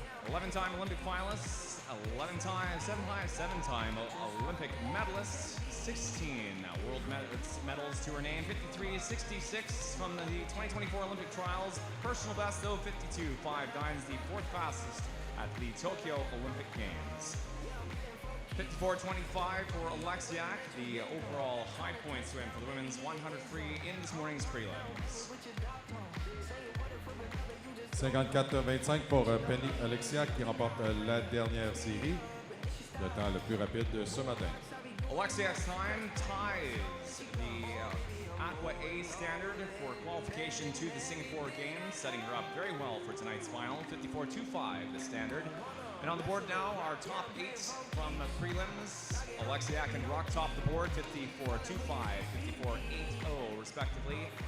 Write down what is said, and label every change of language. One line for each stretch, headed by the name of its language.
English: 11-time Olympic finalist, 7-time Olympic medalist, 16 world medals to her name, 53.66 from the 2024 Olympic trials. Personal best, though, 52.59, the 4th fastest at the Tokyo Olympic Games. 54.25 for Oleksiak, the overall high point swim for the women's 100 free in this morning's prelims.
French: 54-25 pour Penny Oleksiak qui remporte la dernière série, le temps le plus rapide de ce matin.
English: Oleksiak's time ties the Aqua A standard for qualification to the Singapore Games, setting her up very well for tonight's final. 54.25 the standard. And on the board now, our top 8 from the prelims. Oleksiak and Ruck top the board, 54.25, 54.80 respectively.